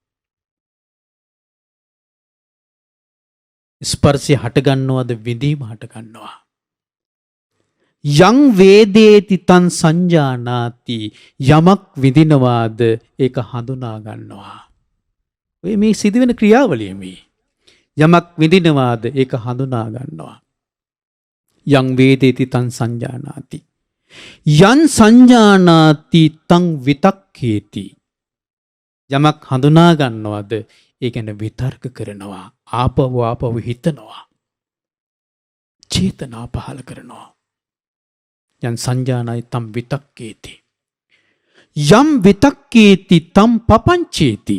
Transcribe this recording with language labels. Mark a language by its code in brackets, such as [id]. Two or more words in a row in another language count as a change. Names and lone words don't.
[si] ස්පර්ශය හට ගන්නවද විඳීම හට ගන්නවා. [pi] යං වේදේති තං සංජානාති. [si] යමක් විඳිනවාද ඒක හඳුනා ගන්නවා. ඔය මේ සිදුවෙන ක්‍රියාවලිය මේ. යමක් විඳිනවාද ඒක හඳුනා ගන්නවා. [pi] යං වේදේති තං සංජානාති. යං සංජානාති තං විතක්ඛේති. [si] යමක් හඳුනා ගන්නවද ඒ ගැන විතර්ක කරනවා. ආපව හිතනවා. චේතනා පහල කරනවා. [pi] යං සංජානාති තං විතක්ඛේති. යම් විතක්ඛේති තං පපංචේති.